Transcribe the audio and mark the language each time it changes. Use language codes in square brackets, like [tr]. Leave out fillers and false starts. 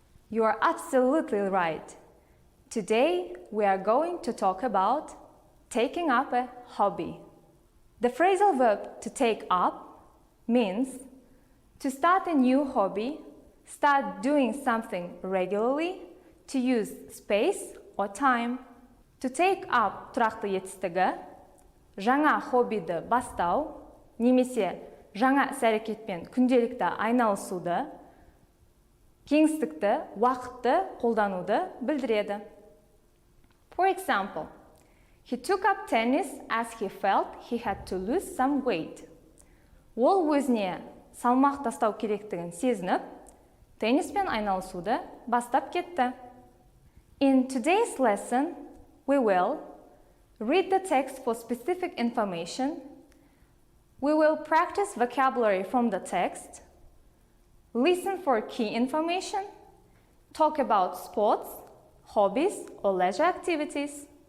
[en] You are absolutely right. Today we are going to talk about taking up a hobby. The phrasal verb to take up means to start a new hobby, start doing something regularly, to use space or time. To take up [kk] тұрақты етістігі, жаңа хоббиді бастау, немесе жаңа іс-әрекетпен күнделікті айналысуды, кеңістікті, уақытты қолдануды білдіреді. [en] For example, he took up tennis as he felt he had to lose some weight. [kk] Ол өзіне салмақ тастау керектігін сезініп, тенниспен айналысуды бастап кетті. [en] In today's lesson, we will read the text for specific information. We will practice vocabulary from the text, listen for key information, talk about sports, hobbies, or leisure activities.